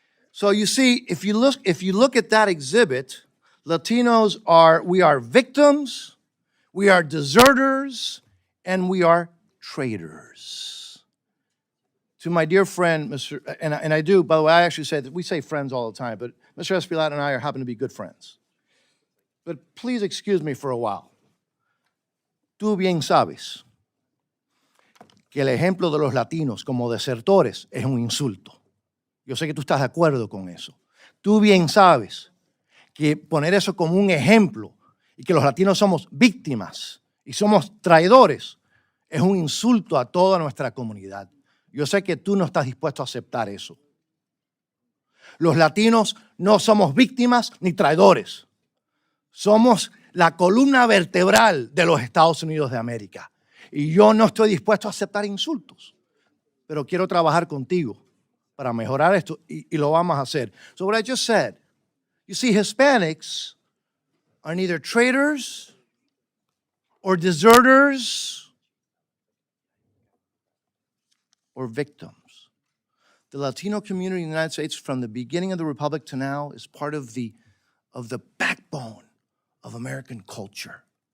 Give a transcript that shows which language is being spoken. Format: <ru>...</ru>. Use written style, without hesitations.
<en>So you see, if you look at that exhibit, Latinos we are victims, we are deserters, and we are traitors. To my dear friend, and I do, by the way, I actually say that we say friends all the time, but Mr. Diaz-Balart and I happen to be good friends. But please excuse me for a while.</en> <es>Tú bien sabes que el ejemplo de los latinos como desertores es un insulto. Yo sé que tú estás de acuerdo con eso. Tú bien sabes que poner eso como un ejemplo y que los latinos somos víctimas y somos traidores es un insulto a toda nuestra comunidad. Yo sé que tú no estás dispuesto a aceptar eso. Los latinos no somos víctimas ni traidores. Somos la columna vertebral de los Estados Unidos de América. Y yo no estoy dispuesto a aceptar insultos. Pero quiero trabajar contigo para mejorar esto y lo vamos a hacer.</es> <en>So what I just said, you see, Hispanics are neither traitors or deserters or victims. The Latino community in the United States from the beginning of the Republic to now is part of the backbone of American culture.</en>